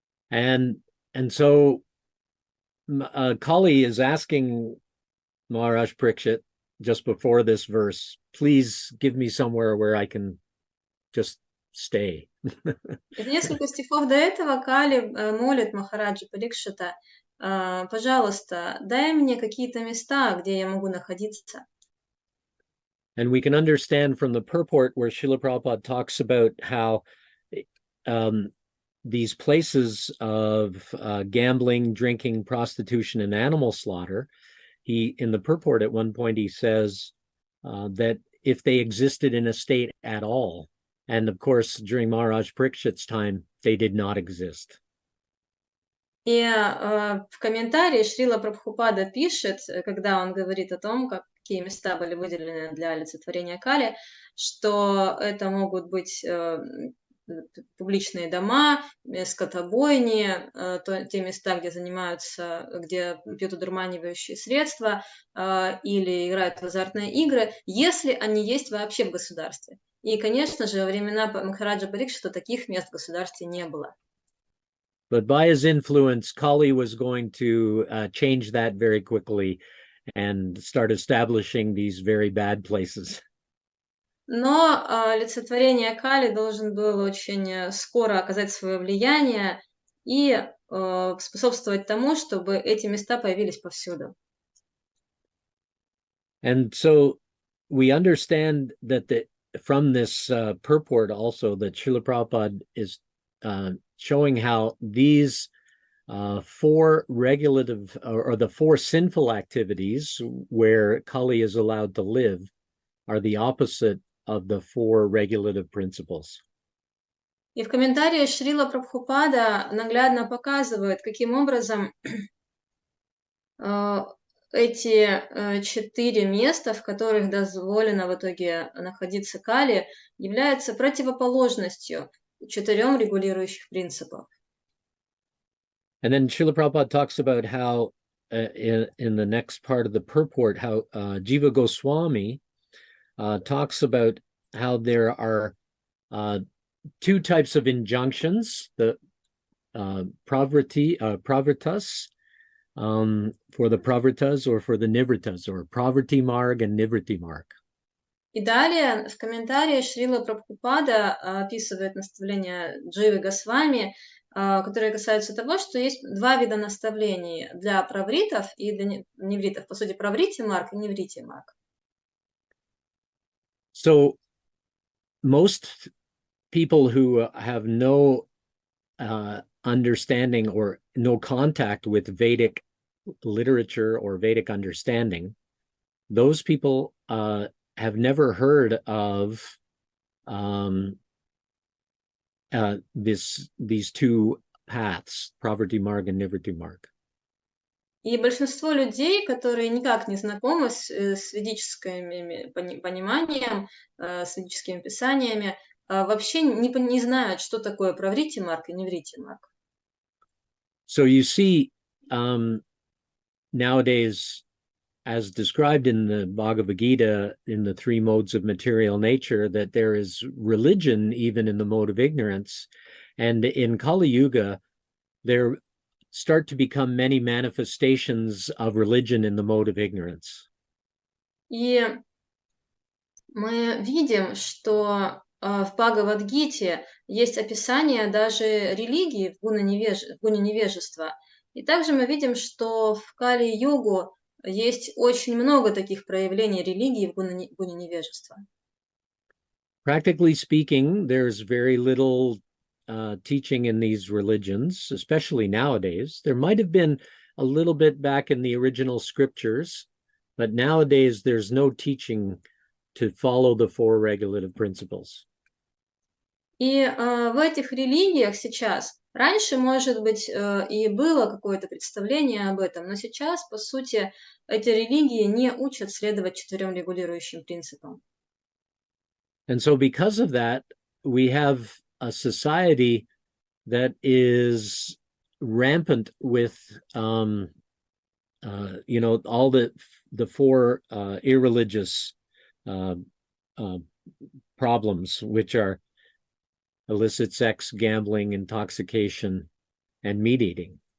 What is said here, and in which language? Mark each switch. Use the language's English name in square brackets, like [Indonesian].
[English] And so Kali is asking Maharaj Parikshit just before this verse, please give me somewhere where I can just stay. [Russian] Это несколько стихов до этого Кали молит Махараджа Парикшита, пожалуйста, дай мне какие-то места, где я могу находиться. [English] And we can understand from the purport where Srila Prabhupada talks about how these places of gambling, drinking, prostitution, and animal slaughter, in the purport at one point he says that if they existed in a state at all, and of course during Maharaj Parikshit's time, they did not exist. [Russian] И в комментарии Шрила Прабхупада пишет, когда он говорит о том, какие места были выделены для олицетворения Кали, что это могут быть публичные дома, скотобойни, те места, где занимаются, где пьют одурманивающие средства или играют в азартные игры, если они есть вообще в государстве. И, конечно же, во времена Махараджа Парикшита таких мест в государстве не было. [English] But by his influence, Kali was going to change that very quickly and start establishing these very bad places. [Russian] Но олицетворение Кали должен был очень скоро оказать свое влияние и способствовать тому, чтобы эти места появились повсюду. [English] And so we understand that from this purport also that Srila Prabhupada is showing how these four regulative or the four sinful activities where Kali is allowed to live are the opposite of the four regulative principles. [Russian] И в комментарии Шрила Прабхупада наглядно показывает, каким образом эти 4 места, в которых дозволено в итоге находиться Кали, являются противоположностью 4 регулирующих принципов. [English] And then Srila Prabhupada talks about how in the next part of the purport, how Jiva Goswami talks about how there are 2 types of injunctions, the pravritas, for the pravritas or for the nivritas, or pravriti marg and nivriti marg. [Russian] И далее в комментарии Шрила Прабхупада описывает наставления Дживы Госвами, которые касаются того, что есть 2 вида наставлений для правритов и для невритов. По сути, праврити марг и неврити марг. [English] So most people who have no understanding or no contact with Vedic literature or Vedic understanding, those people have never heard of these 2 paths, Pravriti Marg and Nivriti Marg. [Russian] И большинство людей, которые никак не знакомы с ведическим пониманием, с ведическими писаниями, вообще не знают, что такое праврити марг и неврити марг. [English] So you see, nowadays, as described in the Bhagavad Gita, in the 3 modes of material nature, that there is religion even in the mode of ignorance. And in Kali Yuga, there start to become many manifestations of religion in the mode of ignorance. [Russian] И мы видим, что в Бхагавад-гите есть описание даже религии в гуне невежества. И также мы видим, что в Кали-югу есть очень много таких проявлений религии в гуне невежества. [English] Practically speaking, there's very little teaching in these religions, especially nowadays. There might have been a little bit back in the original scriptures, but nowadays there's no teaching to follow the 4 regulative principles. [Russian] И в этих религиях сейчас, раньше, может быть, и было какое-то представление об этом, но сейчас, по сути, эти религии не учат следовать 4 регулирующим принципам. [English] And so because of that, we have a society that is rampant with all the four irreligious uh, problems, which are illicit sex, gambling, intoxication, and meat eating.